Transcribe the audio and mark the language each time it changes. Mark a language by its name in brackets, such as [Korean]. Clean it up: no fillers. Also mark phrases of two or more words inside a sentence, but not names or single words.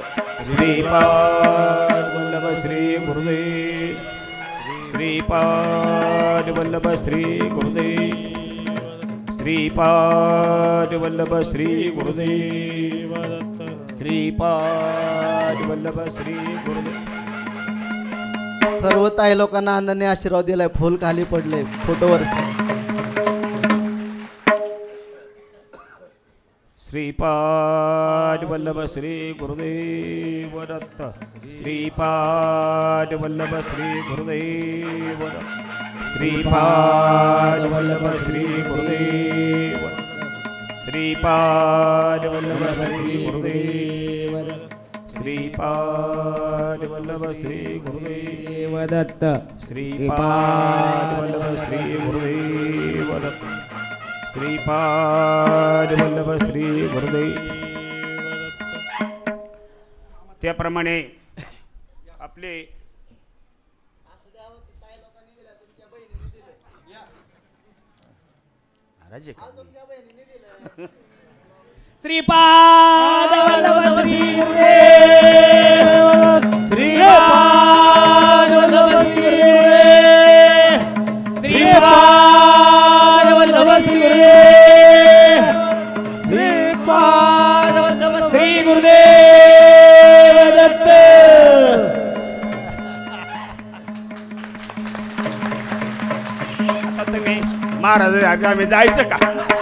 [Marathi] श्रीपाद वल्लभ श्री गुरुदेव. श्रीपाद वल्लभ श्री गुरुदेव. श्रीपाद वल्लभ श्री गुरुदेव दत्त. श्रीपाद वल्लभ श्री गुरुदेव. सर्व ताई लोकांना अण्णांनी आशीर्वाद दिलाय. फुल खाली पडले फोटोवर. श्रीपाद वल्लभ श्री गुरुदेव दत्त. श्रीपाद वल्लभ श्री गुरुदेव दत्त. श्रीपाद वल्लभ श्री गुरुदेव. श्रीपाद वल्लभ श्री गुरुदेव दत्त. श्रीपाद वल्लभ श्री गुरुदेव दत्त. श्रीपाद वल्लभ श्री गुरुदेव दत्त. श्रीपाद वल्लभ श्री गुरुदेव. त्याप्रमाणे आपले श्रीपाद वल्लभ श्री गुरुदेव. श्रीपाद वल्लभ श्री गुरुदेव. श्रीपाद वल्लभ श्री गुरुदेव. श्रीपाद वल्लभ श्री गुरुदेव दत्त. आता तुम्ही महाराज आम्ही जायचं का?